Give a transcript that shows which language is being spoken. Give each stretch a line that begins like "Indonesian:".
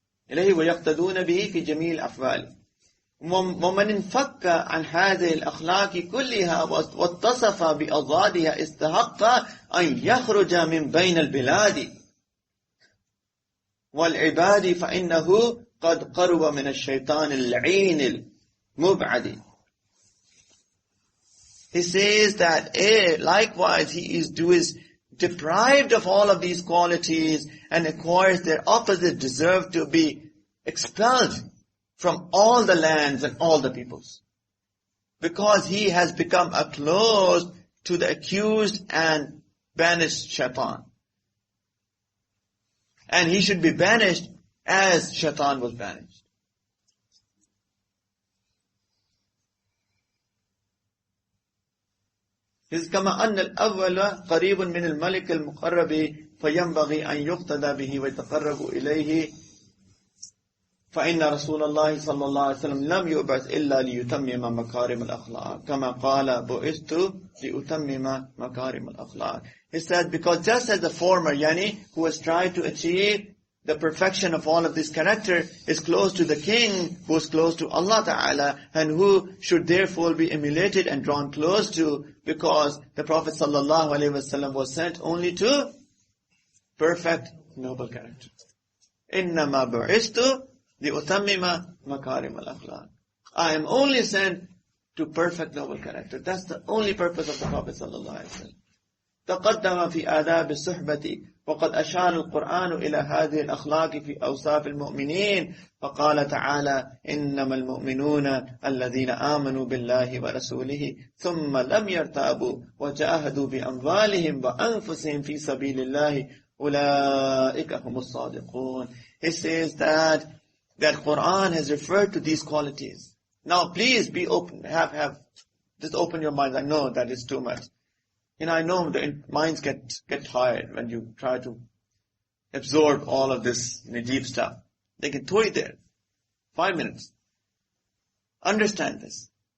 Arabic: إليه ويقتدون به في جميع الأفعال. ومن انفك عن هذه الأخلاق كلها واتصف بأضدادها استحق أن يخرج من بين البلاد والعباد فإنه قد قرب من الشيطان اللعين المبعد.
English: He says that likewise he is deprived of all of these qualities and acquires their opposite, deserve to be expelled from all the lands and all the peoples. Because he has become close to the accused and banished shaitan. And he should be banished as shaitan was banished.
Arabic: إذ كما أن الأول قريب من الملك المقرب فينبغي أن يقتدى به ويتقرب إليه فإن رسول الله صلى الله عليه وسلم لم يبعث إلا ليتمم مكارم الأخلاق كما قال بعثت لأتمم مكارم الأخلاق.
English: He said, because just as the former, who has tried to achieve the perfection of all of this character, is close to the king, who is close to Allah Ta'ala, and who should therefore be emulated and drawn close to, because the Prophet Sallallahu Alaihi Wasallam was sent only to perfect noble character.
Arabic: إِنَّمَا بُعِثْتُ لِأُتَمِّمَ مَكَارِمَ الْأَخْلَاقِ.
English: I am only sent to perfect noble character. That's the only purpose of the Prophet Sallallahu Alaihi Wasallam.
Arabic: تقدم في آداب الصحبة وقد أشار القرآن إلى هذه الأخلاق في أوصاف المؤمنين فقال تعالى إنما المؤمنون الذين آمنوا بالله ورسوله ثم لم يرتابوا وجاهدوا بأموالهم وأنفسهم في سبيل الله أولئك هم الصادقون.
English: He says that Quran has referred to these qualities. Now please be open, just open your minds. I know that is too much. I know the minds get tired when you try to absorb all of this deep stuff. They can throw it there. 5 minutes. Understand this.